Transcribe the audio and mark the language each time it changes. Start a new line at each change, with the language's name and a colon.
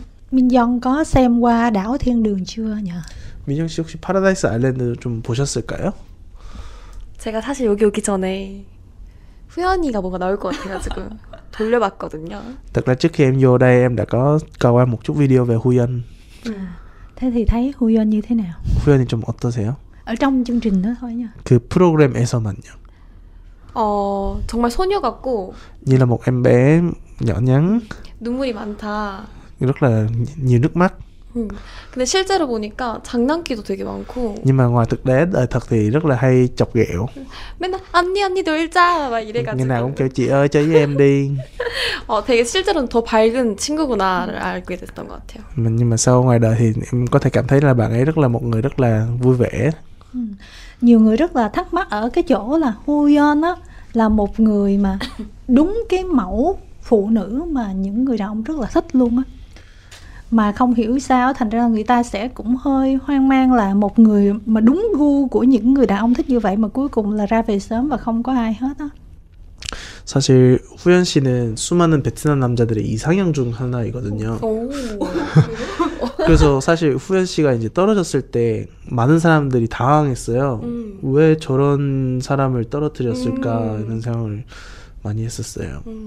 Vietnamese: 민정 có xem qua Đảo Thiên Đường chưa nhỉ?
Korean: 민정 씨 혹시 파라다이스 아일랜드 좀 보셨을까요? 제가 사실 여기 오기 전에 후연이가 뭐가 나올 것 같아가지고 돌려봤거든요.
Vietnamese: Thật ra trước khi em vô đây em đã có coi qua một chút video về Huyeon. Thế thì thấy Huyeon như thế nào?
Korean: Huyeon이 좀 어떠세요?
Vietnamese: ở trong chương trình đó thôi nha.
Korean: 그 프로그램에서만요. 정말 소녀 같고
Vietnamese: như là một em bé nhỏ nhắn,
Korean: 눈물이 많다.
Vietnamese: rất là nhiều nước mắt.
Korean: 근데 실제로 보니까 장난기도 되게 많고.
Vietnamese: Nhưng mà ngoài thực tế đời thật thì rất là hay chọc ghẹo.
Korean: 맨날 언니 놀자 막 이래가지고.
Vietnamese: ngày nào cũng kêu chị ơi chơi với em đi.
Korean: 되게 실제로는 더 밝은 친구구나를 알게 됐던 것 같아요.
Vietnamese: Nhưng mà sau ngoài đời thì em có thể cảm thấy là bạn ấy rất là một người rất là vui vẻ. Nhiều người rất là thắc mắc ở cái chỗ là Huyeon á là một người mà đúng cái mẫu phụ nữ mà những người đàn ông rất là thích luôn á, mà không hiểu sao thành ra người ta sẽ cũng hơi hoang mang là một người mà đúng gu của những người đàn ông thích như vậy mà cuối cùng là ra về sớm và không có ai hết á.
Korean: 사실 후연 씨는 수많은 베트남 남자들의 이상형 중 하나이거든요. 그래서 사실 후연 씨가 이제 떨어졌을 때 많은 사람들이 당황했어요. 왜 저런 사람을 떨어뜨렸을까 이런 생각을 많이 했었어요.